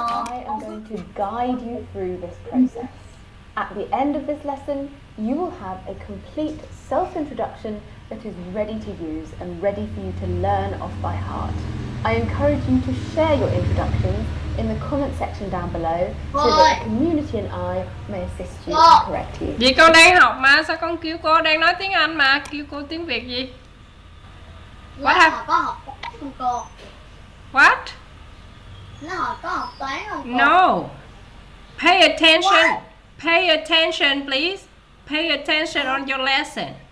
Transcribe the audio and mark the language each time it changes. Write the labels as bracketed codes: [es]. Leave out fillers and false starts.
[en] I am going to guide you through this process. At the end of this lesson, you will have a complete self-introduction that is ready to use and ready for you to learn off by heart. I encourage you to share your introductions in the comment section down below so that the community and I may assist you and correct you. [vi] Vì con đang học mà, sao con kêu cô đang nói tiếng Anh mà, kêu cô tiếng Việt gì? Lớp họ có học toán không cô? [en] What? [vi] Lớp họ có học toán không cô? [en] No. Pay attention. Pay attention, please. Pay attention on your lesson.